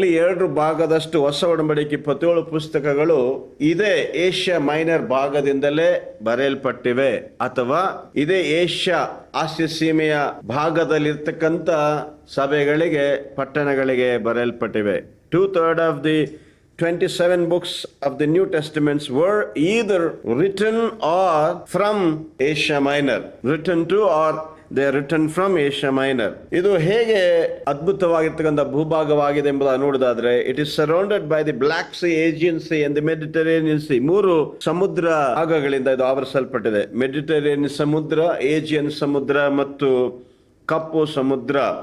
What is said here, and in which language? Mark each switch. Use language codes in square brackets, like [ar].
[kn] 3/2 ಹೊಸ ಒಡಂಬಡಿಕೆ 27 ಪುಸ್ತಕಗಳು ಇದೇ ಏಷ್ಯಾ ಮೈನರ್ ಭಾಗದಿಂದಲೇ ಬರೆಯಲ್ಪಟ್ಟಿವೆ, ಅಥವಾ ಇದೇ ಏಷ್ಯಾ ಆಸ್ಯ ಸೀಮೆಯ ಭಾಗದಲ್ಲಿರ್ತಕ್ಕಂಥ ಸಭೆಗಳಿಗೆ, ಪಟ್ಟಣಗಳಿಗೆ ಬರೆಯಲ್ಪಟ್ಟಿವೆ. [en] 2/3 of the 27 books of the New Testaments were either written or from Asia Minor, written to or they are written from Asia Minor. [kn] ಇದು ಹೇಗೆ ಅದ್ಭುತವಾಗಿರ್ತಕ್ಕಂಥ ಭೂಭಾಗವಾಗಿದೆ ಎಂಬುದನ್ನು ನೋಡಿದಾದ್ರೆ, [en] It is surrounded by the Black Sea, Aegean Sea and the Mediterranean Sea. [kn] 3 ಸಮುದ್ರ ಭಾಗಗಳಿಂದ ಇದು ಆವರಿಸಲ್ಪಟ್ಟಿದೆ. Mediterranean ಸಮುದ್ರ, Aegean ಸಮುದ್ರ ಮತ್ತು ಕಪ್ಪು ಸಮುದ್ರ.